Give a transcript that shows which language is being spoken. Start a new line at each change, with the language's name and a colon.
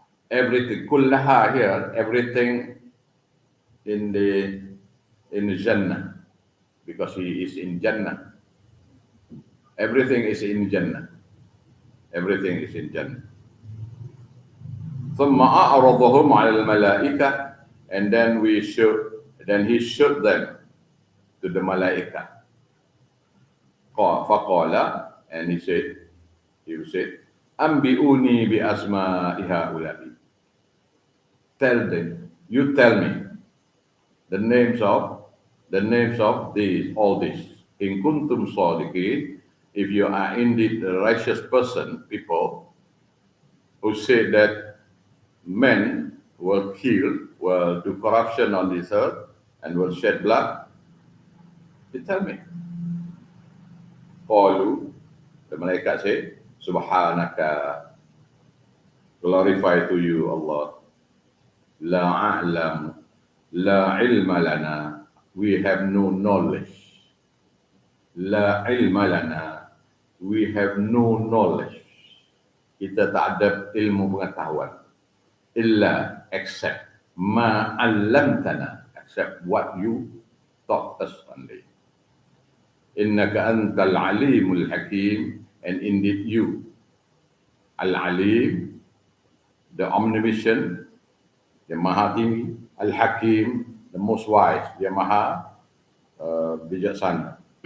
English: Everything, kullaha here, everything in the Jannah, because he is in Jannah. Everything is in Jannah. Everything is in Jannah.
Arabic: ثم أعرضهم على الملائكة,
English: and then he showed them to the malaika.
Arabic: فقال,
English: and he said,
Arabic: أنبئوني بأسماء هؤلاء.
English: Tell them, you tell me the names of these, all these.
Arabic: In kuntum sadiqin,
English: if you are indeed a righteous person, people who say that men will kill, will do corruption on this earth, and will shed blood, you tell me. Qalu, the malaikat say, Subhanaka, glorify to you, Allah.
Arabic: La a'lam, la ilma lana,
English: we have no knowledge.
Arabic: La ilma lana,
English: we have no knowledge.
Malay: Kita tak ada ilmu pengetahuan.
English: Illa, except
Arabic: ma 'allamtana,
English: except what you taught us only.
Arabic: Innaka antal alimul hakim,
English: and indeed you, al-alim, the omniscient, the
Malay: maha tinggi,
English: al-hakim, the most wise, the
Malay: maha bijaksana.